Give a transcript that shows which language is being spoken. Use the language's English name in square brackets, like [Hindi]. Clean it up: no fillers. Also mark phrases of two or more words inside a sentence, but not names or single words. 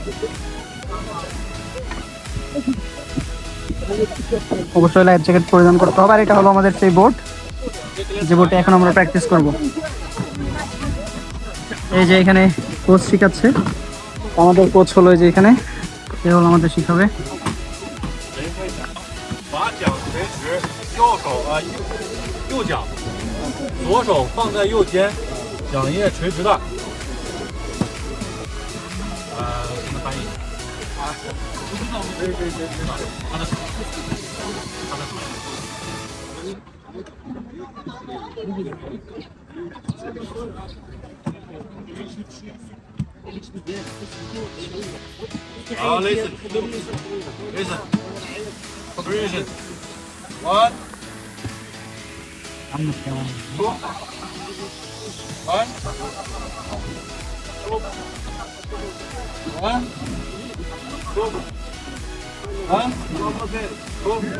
[Bangla] অবশ্যই [English] life jacket [Bangla] পরিধান করতে হবে। আর এটা হলো আমাদের সেই বোট, যে বোটে এখন আমরা প্র্যাকটিস করব। এই যে এখানে কোচ শিখাচ্ছে, আমাদের কোচ হলো এই যে এখানে, এ হলো আমাদের শিখাবে। [Chinese] 右脚，左手放在右肩，桨叶垂直的。怎么翻译？不知道，对，他的手，他的手。 [English] 好 ，listen，one。One, two, one, two, one, two.